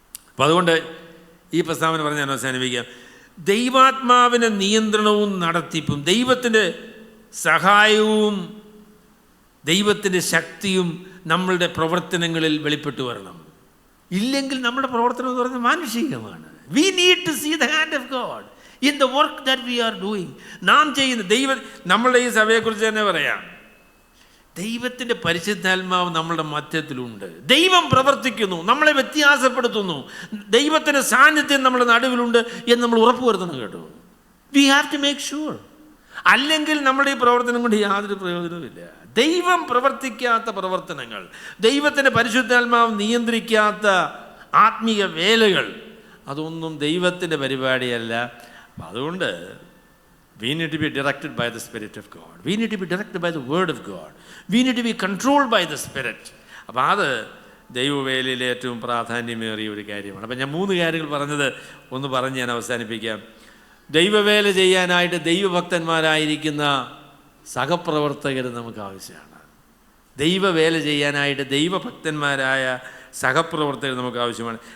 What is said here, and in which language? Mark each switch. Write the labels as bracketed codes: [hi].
[ml] അപ്പം അതുകൊണ്ട് ഈ പ്രസ്താവന പറഞ്ഞ് ഞാൻ അവസാനിപ്പിക്കാം. ദൈവാത്മാവിൻ്റെ നിയന്ത്രണവും നടത്തിപ്പും, ദൈവത്തിൻ്റെ സഹായവും ദൈവത്തിൻ്റെ ശക്തിയും നമ്മളുടെ പ്രവർത്തനങ്ങളിൽ വെളിപ്പെട്ടു വരണം. ഇല്ലെങ്കിൽ നമ്മുടെ പ്രവർത്തനം എന്ന് പറയുന്നത് മാനുഷികമാണ്. [en] We need to see the hand of God in the work that we are doing. [ml] നാം ചെയ്യുന്ന നമ്മളുടെ ഈ സഭയെക്കുറിച്ച് തന്നെ പറയാം, ദൈവത്തിൻ്റെ പരിശുദ്ധാത്മാവ് നമ്മളുടെ മധ്യത്തിലുണ്ട്. ദൈവം പ്രവർത്തിക്കുന്നു, നമ്മളെ വ്യത്യാസപ്പെടുത്തുന്നു, ദൈവത്തിൻ്റെ സാന്നിധ്യം നമ്മുടെ നടുവിലുണ്ട് എന്ന് നമ്മൾ ഉറപ്പുവരുത്തണം കേട്ടോ. [en] We have to make sure. [ml] അല്ലെങ്കിൽ നമ്മുടെ ഈ പ്രവർത്തനം കൊണ്ട് യാതൊരു പ്രയോജനവുമില്ല. ദൈവം പ്രവർത്തിക്കാത്ത പ്രവർത്തനങ്ങൾ, ദൈവത്തിൻ്റെ പരിശുദ്ധാത്മാവ് നിയന്ത്രിക്കാത്ത ആത്മീയ വേലകൾ, അതൊന്നും ദൈവത്തിൻ്റെ പരിപാടിയല്ല. അപ്പം അതുകൊണ്ട് [en] we need to be directed by the Spirit of God. We need to be directed by the Word of God. We need to be controlled by the Spirit. [ml] അപ്പം അത് ദൈവവേലയിൽ ഏറ്റവും പ്രാധാന്യമേറിയ ഒരു കാര്യമാണ്. അപ്പം ഞാൻ 3 കാര്യങ്ങൾ പറഞ്ഞത് ഒന്ന് പറഞ്ഞ് ഞാൻ അവസാനിപ്പിക്കാം. ദൈവവേല ചെയ്യാനായിട്ട് ദൈവഭക്തന്മാരായിരിക്കുന്ന സഹപ്രവർത്തകർ നമുക്ക് ആവശ്യമാണ്. ദൈവവേല ചെയ്യാനായിട്ട് ദൈവഭക്തന്മാരായ സഹപ്രവർത്തകർ നമുക്ക് ആവശ്യമാണ്.